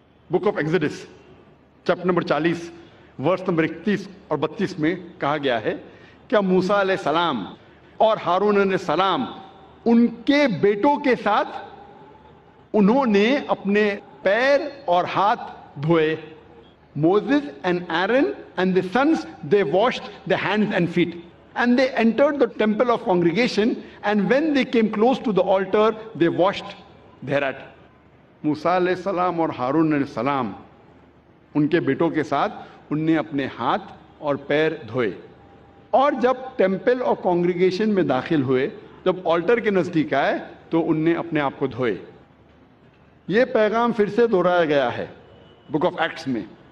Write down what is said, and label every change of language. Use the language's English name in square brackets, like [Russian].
[Urdu] Book of ایگزوڈس chapter number 40 verse number 31 اور 32 میں کہا گیا ہے کہ موسیٰ علیہ السلام اور ہارون علیہ السلام ان کے بیٹوں کے ساتھ انہوں نے اپنے پیر اور ہاتھ دھوئے۔ [English] Moses and Aaron and the sons, they washed their hands and feet. And they entered the temple of congregation, and when they came close to the altar, they washed thereat. [Urdu] موسیٰ علیہ السلام اور ہارون علیہ السلام ان کے بیٹوں کے ساتھ ان نے اپنے ہاتھ اور پیر دھوئے، اور جب ٹیمپل اور کانگریگیشن میں داخل ہوئے، جب آلٹر کے نزدیک آئے تو ان نے اپنے آپ کو دھوئے۔ یہ پیغام پھر سے دہرایا گیا ہے بک آف ایکٹس میں